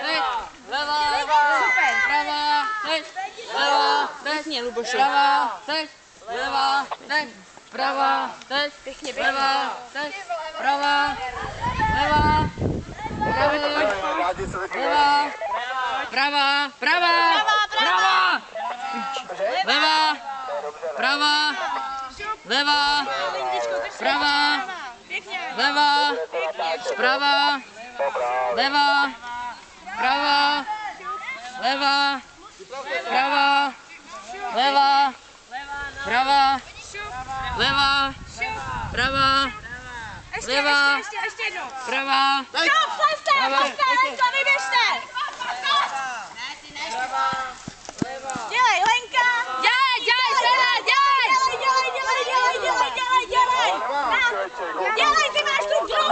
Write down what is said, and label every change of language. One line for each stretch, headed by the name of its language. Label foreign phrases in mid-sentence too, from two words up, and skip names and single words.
Czech: Teď, levá, Super. prava, teď, levá, teď. Pěkně, Luboši. Prava, teď, levá, teď, prava, teď, Pěkně, pěkně. levá, teď, prava, levá, levá, prava, prava, prava, levá, prava, levá, prava, levá, prava, levá, prava, levá, prava, levá, prava, levá, prava, levá, Ještě jednou. prava, Vyběžte! Dělej, Lenka! Dělej, ty máš tu druhou!